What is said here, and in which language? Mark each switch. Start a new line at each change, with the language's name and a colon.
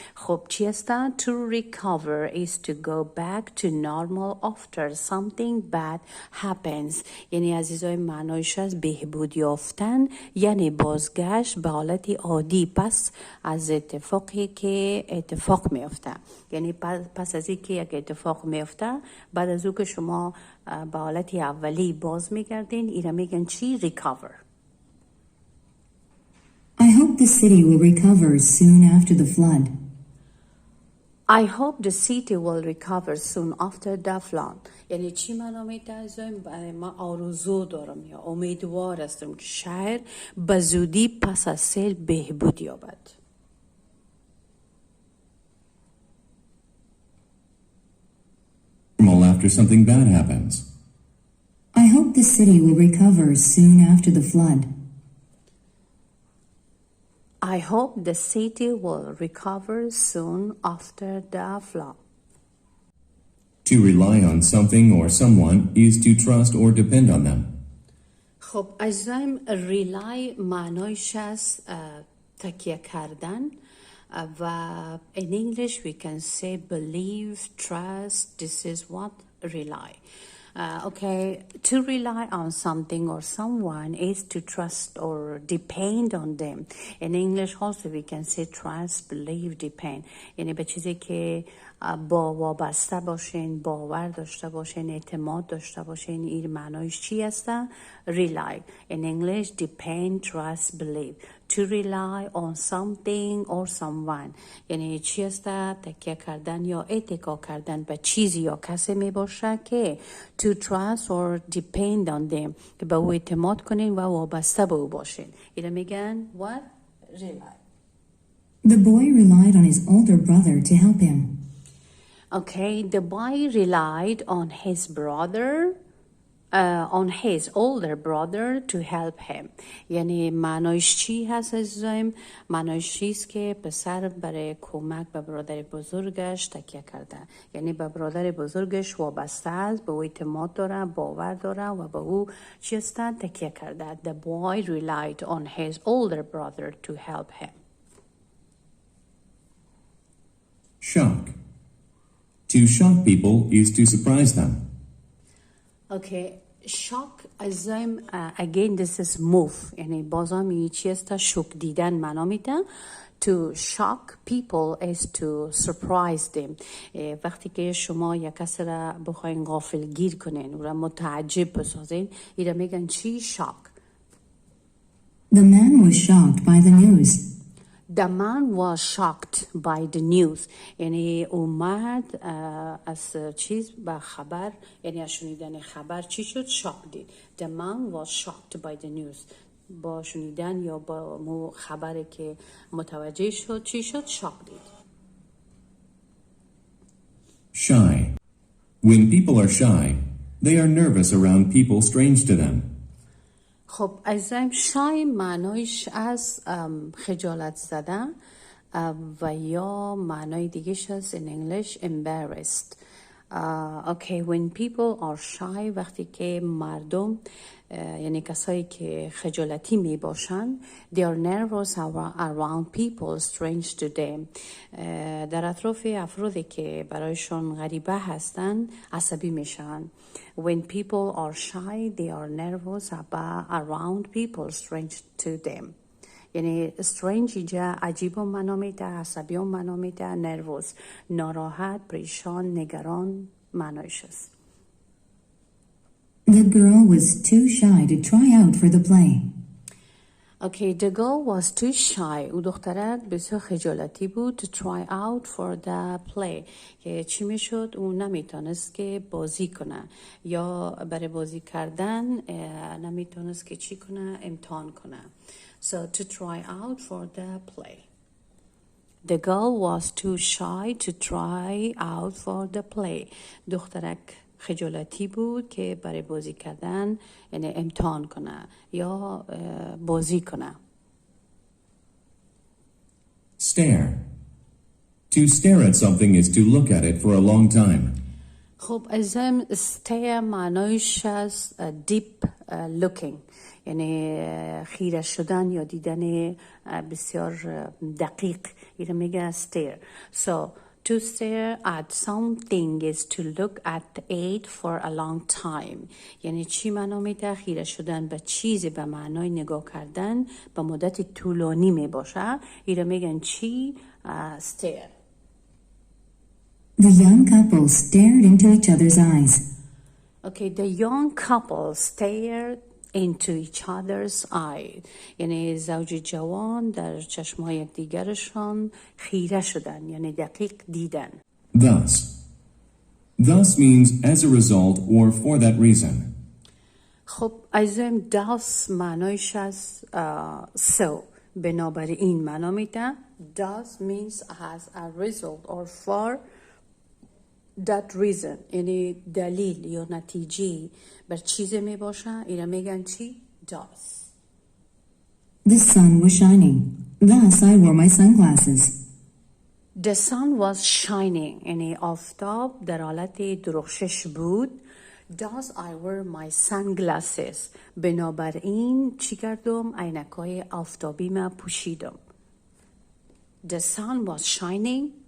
Persian: خب چی است؟
English: To recover is to go back to normal after something bad happens.
Persian: یعنی عزیزای معنایش از بهبود یافتن یعنی بازگشت به حالت عادی پس از اتفاقی که اتفاق میفته. یعنی پس از اینکه یک اتفاق میفته بعد از اون که شما به حالت اولی باز میگردین اینا میگن چی؟ recover.
English: I hope the city will recover soon after the flood. I hope the city will recover soon after the flood.
Persian: یعنی چی معنا میده؟ من آرزو دارم یا امیدوار هستم که شهر به زودی پس از سیل بهبود یابد.
English: After something bad happens. I hope the city will recover soon after the flood. I hope the city will recover soon after the flood. To rely on something or someone is to trust or depend on them.
Persian: خب عزیزم
English: rely
Persian: معنایش از تکیه کردن و
English: in English we can say believe, trust, this is what rely. Okay, to rely on something or someone is to trust or depend on them. In English also we can say trust, believe, depend.
Persian: یعنی به چیزی که با وابسته باشین، باور داشته باشین، اعتماد داشته باشین. این معنایش چی هسته؟ rely.
English: In English depend, trust, believe. To rely on something or someone
Persian: یعنی چی هسته؟ تکیه کردن یا اتکا کردن به چیزی یا کسی می باشه که
English: to trust or depend on them
Persian: که به او اعتماد کنین و وابسته به او باشین. اینا میگن
English: what? rely. The boy relied on his older brother to help him. Okay, the boy relied on his brother on his older brother to help him.
Persian: یعنی معنایش چی هست عزیزایم؟ معنایش چیست که پسر برای کمک به برادر بزرگش تکیه کرده. یعنی به برادر بزرگش وابسته است، به او اعتماد داره، باور داره و به او چی است؟ تکیه کرده.
English: The boy relied on his older brother to help him. Shock. To shock people is to surprise them. Okay, shock
Persian: عزیزایم
English: again this is move.
Persian: یعنی بازم این چی است؟ شوک دیدن معنا میده.
English: To shock people is to surprise them.
Persian: وقتی که شما یک کسی را بخواین غافلگیر کنین و را متعجب بسازین اینا میگن چی؟ shock.
English: The man was shocked by the news. The man was shocked by the news.
Persian: یعنی اومد از چیز با خبر، یعنی از شنیدن خبر چی شد؟ shock دید.
English: The man was shocked by the news.
Persian: با شنیدن یا با خبری که متوجه شد چی شد؟ shock دید.
English: Shy. When people are shy, they are nervous around people strange to them.
Persian: خب عزیزم شای معنایش از خجالت زدن و یا معنای دیگهش از
English: in English embarrassed. Okay, when people are shy
Persian: وقتی که مردم یعنی کسایی که خجالتی می باشن
English: they are nervous around people strange to them.
Persian: در اطراف افرادی که برایشون غریبه هستن عصبی میشن.
English: When people are shy they are nervous around people strange to them.
Persian: یعنی strange اینجا عجیب و معنا میده، عصبی و معنا میده، nervous ناراحت، پریشان، نگران معنایش است.
English: The girl was too shy to try out for the play. Okay, the girl was too shy.
Persian: او دختره بسیار خجالتی بود
English: to try out for the play.
Persian: که چی میشد؟ او نمیتونست که بازی کنه یا برای بازی کردن نمیتونست که چی کنه؟ امتحان کنه.
English: So to try out for the play. The girl was too shy to try out for the play.
Persian: دخترک خجالتی بود که برای بازی کردن یعنی امتحان کنه یا بازی کنه.
English: Stare. To stare at something is to look at it for a long time.
Persian: خب ازم stare معنایش از
English: deep looking
Persian: یعنی خیره شدن یا دیدن بسیار دقیق اینو میگه stare.
English: So to stare at something is to look at it for a long time.
Persian: یعنی چی معنا میده؟ خیره شدن به چیزی به معنای نگاه کردن به مدت طولانی میباشه. اینو میگن چی؟ stare.
English: The young couple stared into each other's eyes. Okay, the young couple stared into each other's eye.
Persian: یعنی زوج جوان در چشمای یکدیگرشان خیره شدن یعنی دقیق دیدن.
English: Thus. Thus means as a result or for that reason.
Persian: خب ازم thus معنایش از so بنابراین معنا میده.
English: Thus means as a result or for that reason
Persian: یعنی دلیل یا نتیجه بر چیزی می باشه. اینا میگن چی؟ thus.
English: The sun was shining. Thus I wore my sunglasses. The sun was shining
Persian: یعنی آفتاب در حالت درخشش بود.
English: Thus I wore my sunglasses
Persian: بنابراین چی کردم؟ عینکای آفتابی ما پوشیدم.
English: The sun was shining.